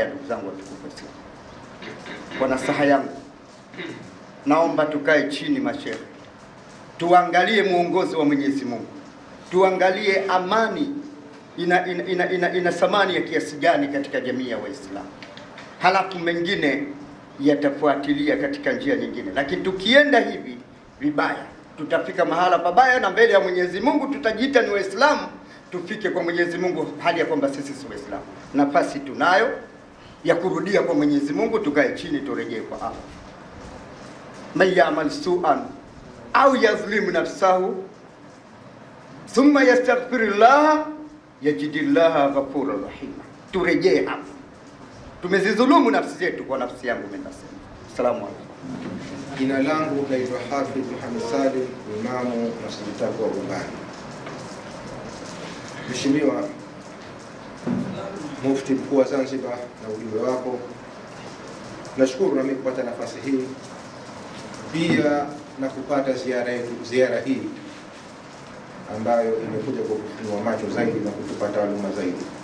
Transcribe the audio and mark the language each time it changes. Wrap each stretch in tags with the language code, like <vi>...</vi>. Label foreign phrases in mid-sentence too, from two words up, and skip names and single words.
<sw>Ndugu zangu watukufu, kwa nasaha yangu naomba tukae chini mashehe, tuangalie muongozo wa Mwenyezi Mungu, tuangalie amani ina thamani ya kiasi gani katika jamii ya Waislamu, halafu mengine yatafuatilia katika njia nyingine. Lakini tukienda hivi vibaya, tutafika mahala pabaya, na mbele ya Mwenyezi Mungu tutajiita ni Waislamu, tufike kwa Mwenyezi Mungu hali ya kwamba sisi si Waislamu. Nafasi tunayo ya kurudia kwa Mwenyezi Mungu, tukae chini turejee kwa Allah.</sw> <ar>ومن يعمل سوءا أو يظلم نفسه ثم يستغفر الله يجد الله غفورا رحيما.</ar> <sw>Turejee hapo, tumezidhulumu nafsi zetu. Kwa nafsi yangu mimi nasema</sw> <ar>السلام عليكم.</ar> <sw>Jina langu naitwa Hafidh Muhammad Salim, imamu Masjid Taqwa Gombani. Mheshimiwa Mufti Mkuu wa Zanzibar na ujumbe wako, nashukuru na mimi kupata nafasi hii pia na kupata ziara hii ambayo imekuja kufunua macho zaidi na kutupa taaluma zaidi.</sw>